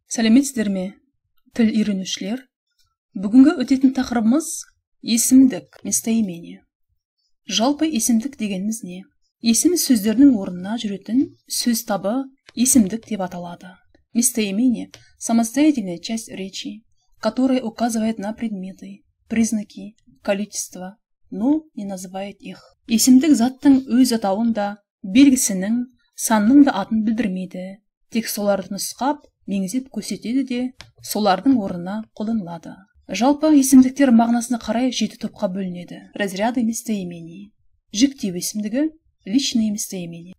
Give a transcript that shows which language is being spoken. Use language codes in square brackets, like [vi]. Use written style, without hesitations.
[kk] Сәлеметсіздер ме, тіл үйренушілер? Бүгінгі өтетін тақырыбымыз есімдік, местоимение. Жалпы есімдік дегеніміз не? Есім сөздердің орнына жүретін сөз табы есімдік деп аталады. [ru] Местоимение – самостоятельная часть речи, которая указывает на предметы, признаки, количество, но не называет их. [kk] Есімдік заттың өз атауын да, белгісінің, санның да атын білдірмейді. Тек соларды нұсқап, меңзеп көрсетеді де, солардың орнына қолданылады. Жалпы есімдіктер мағынасына қарай 7 топқа бөлінеді. [ru] Разряды местоимений. [kk] Жіктеу есімдігі, [ru] личное местоимение.